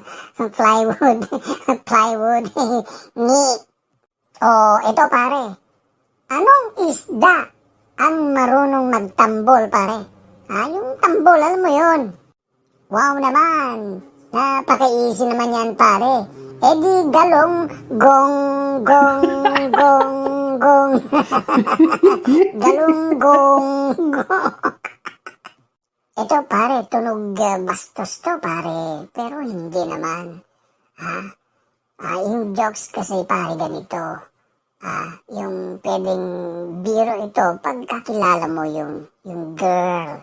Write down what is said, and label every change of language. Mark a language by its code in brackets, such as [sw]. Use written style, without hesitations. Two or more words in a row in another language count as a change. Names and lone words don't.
[tl] Plywood. Plywood. Ito, pare. Anong isda ang marunong magtambol, pare? Yung tambol, alam mo yun. Wow naman. Napaka-easy naman yan, pare. Di galong, gong, gong, gong, gong. Galong, gong, gong. Ito, pare, tunog bastos to, pare. Pero hindi naman. Yung jokes kasi, pare, ganito. Yung pwedeng biro ito pagkakilala mo yung girl.